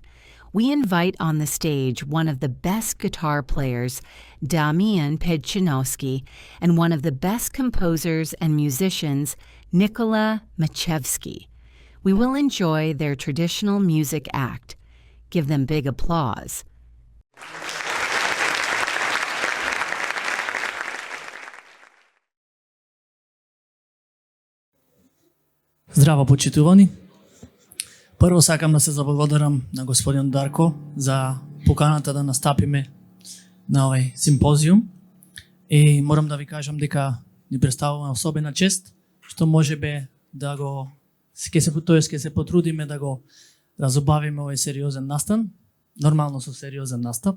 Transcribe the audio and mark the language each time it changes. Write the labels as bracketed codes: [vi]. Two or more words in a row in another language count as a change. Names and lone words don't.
[en] We invite on the stage one of the best guitar players, Damian Pedchinovsky, and one of the best composers and musicians, Nikola Machevsky. We will enjoy their traditional music act. Give them big applause. [mk] Здраво, почитувани! Прво сакам да се заблагодарам на господин Дарко за поканата да настапиме на овој симпозиум и морам да ви кажам дека ни представува особена чест што можеме да го ќе се потрудиме да го разобавиме овој сериозен настан, нормално со сериозен настап.